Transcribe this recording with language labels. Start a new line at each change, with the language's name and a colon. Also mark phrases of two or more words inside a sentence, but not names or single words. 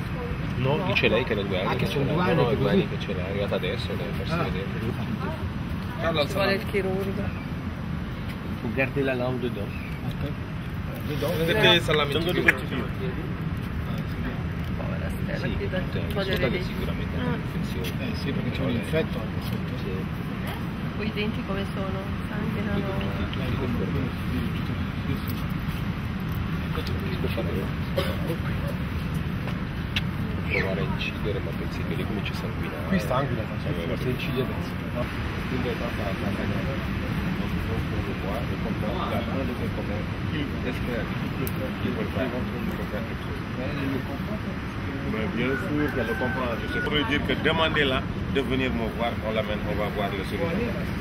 Italian: No, dice lei che è da 2 anni. Ah, che c'è un ce l'ha. 2 anni? No, 2 anni che ce l'ha, è arrivata adesso, deve farsi vedere. Ci vuole il chirurgo.
French: Faut garder la langue dedans. Dedans? Mettez salami.
Italian: Povera Stella, Sì, ti dà un po' di sicuramente reliquie. è un'infezione. Sì, perché c'è un infetto anche sotto. Poi i denti come sono? Sanguinano? Provare a incidere, ma pensi che lì comincia a sanguinare. Qui sanguina, ma se incide adesso. Quindi è
French: Mais bien sûr qu'elle le comprend. C'est pour lui dire que demandez-la de venir me voir, on l'amène, on va voir le chirurgien.